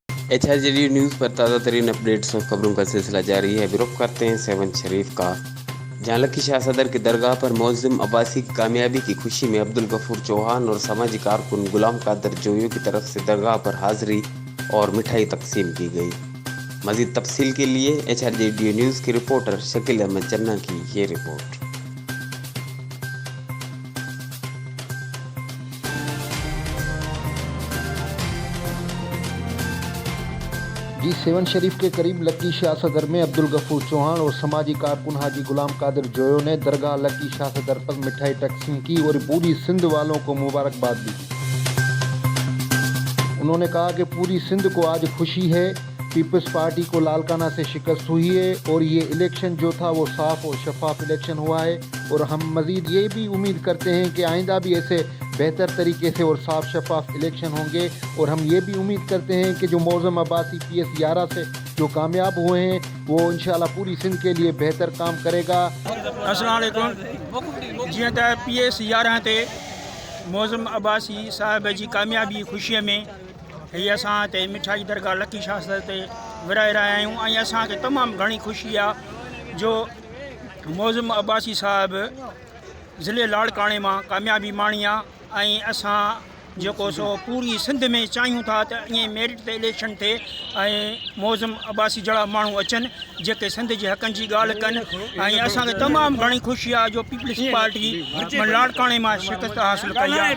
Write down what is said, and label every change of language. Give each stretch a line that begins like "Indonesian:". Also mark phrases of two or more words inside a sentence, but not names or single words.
Urdu: HRJD نیوز پر تازہ ترین اپڈیٹس اور خبروں کا سلسلہ جاری ہے. رخ کرتے ہیں سیون شریف کا، جہاں لکی شاہ صدر کی درگاہ پر موزم عباسی کی کامیابی کی خوشی میں عبد الغفور چوہان اور سماجی کارکن غلام قادر جویو کی طرف سے درگاہ پر حاضری اور مٹھائی تقسیم کی گئی. مزید تفصیل کے لیے HRJD نیوز کی رپورٹر شکیل احمد چنا کی یہ رپورٹ. G7 شریف کے قریب لکی شاہ صدر میں عبد الغفور چوہان اور سماجی کارکن حاجی غلام قادر جویو نے درگاہ لکی شاہ صدر پر مٹھائی تقسیم کی اور پوری سندھ والوں کو مبارکباد دی. انہوں نے کہا کہ پوری سندھ کو آج خوشی ہے، پیپلز پارٹی کو لالکانہ سے شکست ہوئی ہے اور یہ الیکشن جو تھا وہ صاف اور شفاف الیکشن ہوا ہے اور ہم مزید یہ بھی امید کرتے ہیں کہ آئندہ بھی ایسے بہتر طریقے سے اور صاف شفاف الیکشن ہوں گے اور ہم یہ بھی امید کرتے ہیں کہ جو موزم عباسی PS 11 سے جو کامیاب ہوئے ہیں وہ انشاءاللہ پوری سندھ کے لیے بہتر کام کرے گا.
Arabic: السلام عليكم.
Sindhi: जीअं त PS 11 ते मौज़म अब्बासी साहिब जी कामयाबी ख़ुशीअ में हीअ असां हिते मिठाई दरगाह लकी शाह सदर ते विराए रहिया आहियूं ऐं असांखे तमामु घणी ख़ुशी आहे जो मौज़म अब्बासी साहिबु ज़िले लाड़काणे मां कामयाबी माणी आहे ऐं असां जेको सो पूरी सिंध में चाहियूं था त ईअं मेरिट ते इलेक्शन थिए ऐं मौज़म अब्बासी जहिड़ा माण्हू अचनि जेके सिंध जे हक़नि जी ॻाल्हि कनि ऐं असांखे तमामु घणी ख़ुशी आहे जो पीपल्स पार्टी लाड़काणे मां शिकस्त हासिलु कई आहे।